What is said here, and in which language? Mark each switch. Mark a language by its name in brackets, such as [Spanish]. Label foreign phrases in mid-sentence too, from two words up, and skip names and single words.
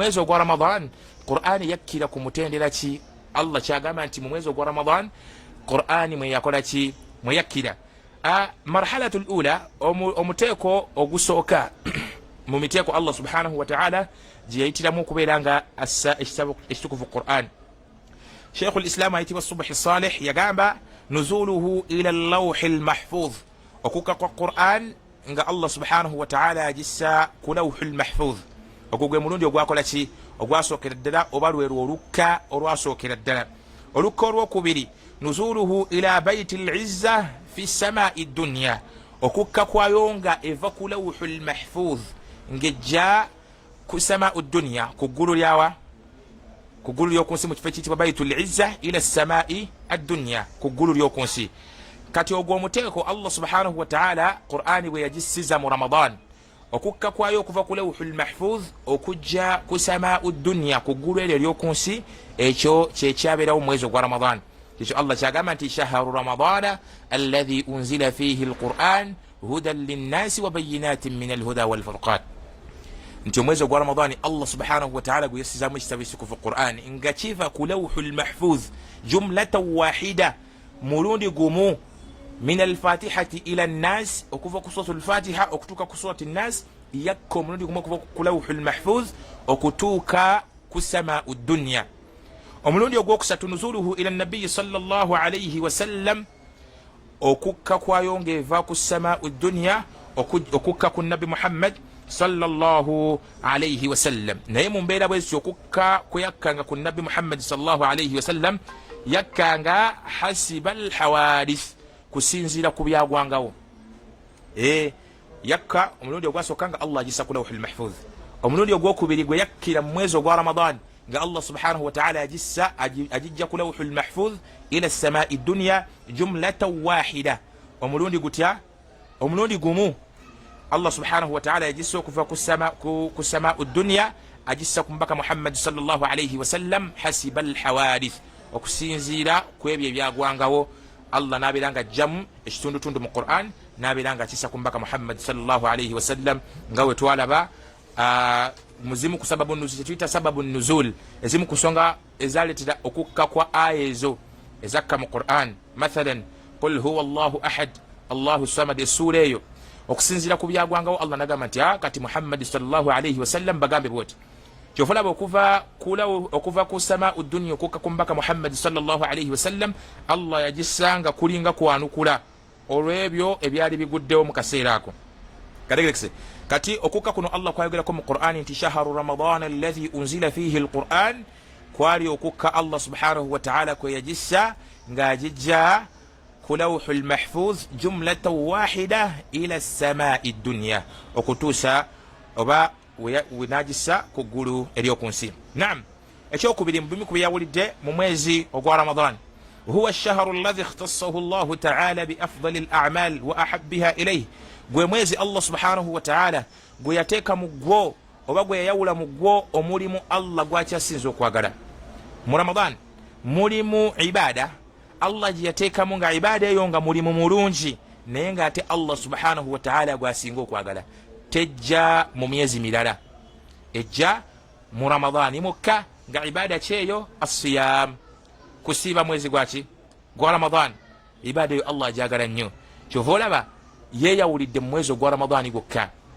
[Ganda] mwezi ogwa Ramadan Qur'ani yakkira ku mutendera ki Allah kyagamba nti mu mwezi ogwa Ramadan Qur'ani mwe yakola ki mwe yakkira [Arabic] مرحلة الأولى [Ganda] omuteeko ogusooka mu miteeko [Arabic] الله سبحانه وتعالى [Ganda] gye yayitiramu okubeera nga assa ekitabo ekitukuvu Qur'an Sheikh al-Islam ayitibwa Subhi Salih yagamba [Arabic] نزوله إلى اللوح المحفوظ [Ganda] okukka kwa Qur'an nga [Arabic] الله سبحانه وتعالى [Ganda] agissa ku [Arabic] اللوح المحفوظ [Ganda] ogwo gwe mulundi ogwakola ki ogwasookera ddala oba lwerwo olukka olwasookera ddala olukka olwokubiri [Arabic] نزوله إلى بيت العزة في سماء الدنيا [Ganda] okukka kwayo nga eva ku [Arabic] اللوح المحفوظ [Ganda] ngejja ku [Arabic] سماء الدنيا [Ganda] ku ggulu lyawa ku ggulu ly'okunsi mu kifo ekiyitibwa [Arabic] بيت العزة إلى سماء الدنيا [Ganda] ku ggulu ly'okunsi kati ogwo omuteeko [Arabic] الله سبحانه وتعالى [Ganda] Qur'ani bwe yagissiza mu Ramadan okukka kwayo okuva ku [Arabic] اللوح المحفوظ [Ganda] okujja ku [Arabic] سماء الدنيا [Ganda] ku ggulu eryo ery'okunsi ekyo kyekyabeerawo mu mwezi ogwa Ramadan ekyo Allah kyagamba nti shahru [Arabic] رمضان الذي أنزل فيه القرآن هدى للناس وبينات من الهدى والفرقان [Ganda] nti omwezi ogwa Ramadani [Arabic] الله سبحانه وتعالى [Ganda] gwe yassizaamu ekitabo ekitukuvu Qur'an nga kiva ku [Arabic] اللوح المحفوظ جملة واحدة [Ganda] mulundi gumu [Arabic] من الفاتحة إلى الناس [Ganda] okuva ku [Arabic] سورة الفاتحة [Ganda] okutuuka ku [Arabic] سورة الناس [Ganda] yakka omulundi gumu okuva ku [Arabic] اللوح المحفوظ [Ganda] okutuuka ku [Arabic] سماء الدنيا [Ganda] omulundi ogwokusatu [Arabic] نزوله إلى النبي صلى الله عليه وسلم [Ganda] okukka kwayo ng'eva ku [Arabic] سماء الدنيا [Ganda] okukka ku nabi Muhammad [Arabic] صلى الله عليه وسلم [Ganda] naye mu mbeera bwezi okukka kweyakkanga ku nabi Muhammad [Arabic] صلى الله عليه وسلم [Ganda] yakkanga [Arabic] حسب الحوادث [Ganda] kusinziira ku byagwangawo yakka omulundi ogwasooka nga Allah agissa ku [Arabic] اللوح المحفوظ [Ganda] omulundi ogwokubiri gwe yakkira mu mwezi ogwa Ramadan nga Allah [Arabic] سبحانه وتعالى [Ganda] agissa agijja ku [Arabic] اللوح المحفوظ إلى سماء الدنيا جملة واحدة [Ganda] omulundi gutya omulundi gumu [Arabic] الله سبحانه وتعالى [Ganda] yagissa okuva ku [Arabic] سماء الدنيا [Ganda] agissa ku mbaka Muhammad [Arabic] صلى الله عليه وسلم حسب الحوادث [Ganda] okusinziira ku ebyo ebyagwangawo Allah nabeera nga ajjamu ekitundutundu mu Qur'an nabeera nga akissa ku mbaka Muhammad [Arabic] صلى الله عليه وسلم [Ganda] nga we twalaba muzimu ku [Arabic] سبب النزول [Ganda] tuyita [Arabic] سبب النزول [Ganda] ezimu ku nsonga ezaleetera okukka kwa aya ezo ezakka mu Qur'an [Arabic] مثلا قل هو الله أحد الله الصمد [Ganda] essuura eyo okusinziira ku byagwangawo Allah nagamba nti kati Muhammad [Arabic] صلى الله عليه وسلم [Ganda] bagambe bwoti kyofulaba okuva ku samaa'u dunya okukka ku mbaka Muhammad [Arabic] صلى الله عليه وسلم [Ganda] Allah yagissanga kulinga kwanukula olw'ebyo ebyali biguddewo mu kaseera ako kategerekese kati okukka kuno Allah kwayogerako mu Qur'ani nti [Arabic] شهر رمضان الذي أنزل فيه القرآن [Ganda] kwali okukka [Arabic] الله سبحانه وتعالى [Ganda] kwe yagissa ng'agijja ku [Arabic] اللوح المحفوظ جملة واحدة إلى سماء الدنيا [Ganda] okutuusa oba wenagissa ku ggulu ery'okunsi naam ekyokubiri mu bimu ku byeyawulidde mu mwezi ogwa Ramadan [Arabic] هو الشهر الذي اختصه الله تعالى بأفضل الأعمال وأحبها إليه gwe [Ganda] mwezi [Arabic] الله سبحانه وتعالى [Ganda] gwe yateeka mu gwo oba gwe yayawula mu gwo omulimu Allah gwakyasinza okwagala mu Ramadan mulimu ibada Allah gye yateekamu nga ibada eyo nga mulimu mulungi naye ng'ate [Arabic] الله سبحانه وتعالى [Ganda] gwasinga okwagala tejja mu myezi mirala ejja mu Ramadani mukka nga ibada kyeyo as-siyam kusiiba mwezi gwaki gwa Ramadan ibada eyo Allah agyagala nnyo kyova olaba yeeyawulidde mu mwezi ogwa Ramadani gwokka